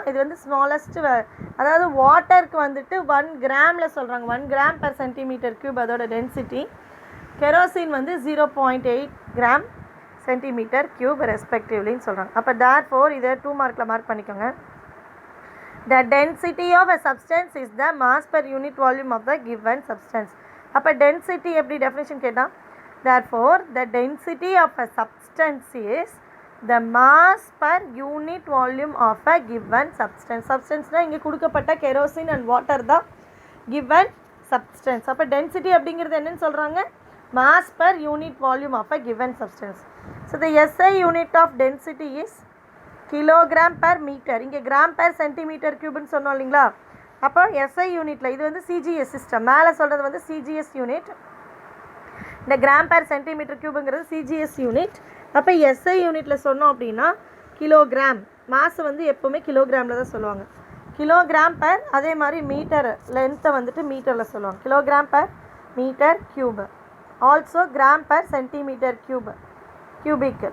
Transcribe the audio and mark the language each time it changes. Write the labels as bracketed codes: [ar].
[ta] இது வந்து ஸ்மாலஸ்ட், அதாவது வாட்டருக்கு வந்துட்டு 1 கிராமில் சொல்கிறாங்க, 1 கிராம் பர் சென்டிமீட்டர் க்யூப் அதோட டென்சிட்டி. கெரோசின் வந்து 0.8 கிராம் சென்டிமீட்டர் க்யூப் ரெஸ்பெக்டிவ்லின்னு சொல்கிறாங்க. அப்போ தேர்ஃபோர் இதை 2 மார்க்கில் மார்க் பண்ணிக்கோங்க. [en] The density of a substance is the mass per unit volume of the given substance. [ta] அப்போ density எப்படி definition கேட்டால், [en] therefore the density of a substance is the mass per unit volume of a given substance. [ta] Substanceனால் இங்கே கொடுக்கப்பட்ட kerosene and water தான் given substance. அப்போ [en] density [ta] அப்படிங்கிறது என்னன்னு சொல்கிறாங்க, [en] mass per unit volume of a given substance. So the SI unit of density is kilogram per metre. [ta] இங்கே gram per centimetre க்யூப்னு சொன்னோம் இல்லைங்களா? அப்போ எஸ்ஐ யூனிட்டில் இது வந்து சிஜிஎஸ் சிஸ்டம், மேலே சொல்கிறது வந்து சிஜிஎஸ் யூனிட், இந்த gram per centimetre க்யூபுங்கிறது CGS unit. அப்போ எஸ்ஐ யூனிட்டில் சொன்னோம் அப்படின்னா கிலோகிராம், மாசு வந்து எப்போவுமே கிலோகிராமில் தான் சொல்லுவாங்க, கிலோகிராம் பர், அதே மாதிரி மீட்டர் லென்த்தை வந்துட்டு மீட்டரில் சொல்லுவாங்க, kilogram per metre cube, also gram per centimetre cubic.